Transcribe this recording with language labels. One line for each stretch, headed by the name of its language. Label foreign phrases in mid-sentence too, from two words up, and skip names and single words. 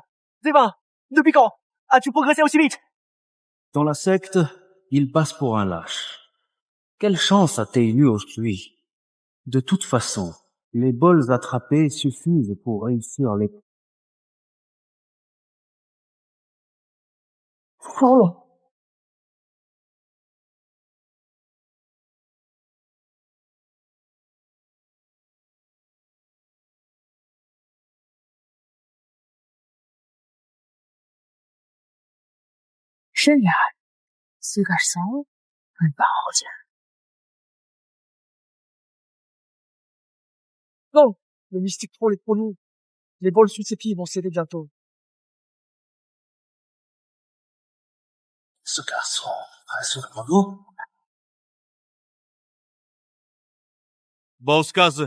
French: Devin, depuis quand as-tu progressé aussi vite? Dans la secte, il passe pour un lâche. Quelle chance a-t-il eu aujourd'hui? De toute façon, les bols attrapés suffisent pour réussir les... Oh.
Chinese: 是呀，自个儿搜，很保险。
French: Non, le mystique troll est trop lourd. Les bols sous ses pieds vont céder bientôt. Ce garçon reste sur le dos. Boscaz.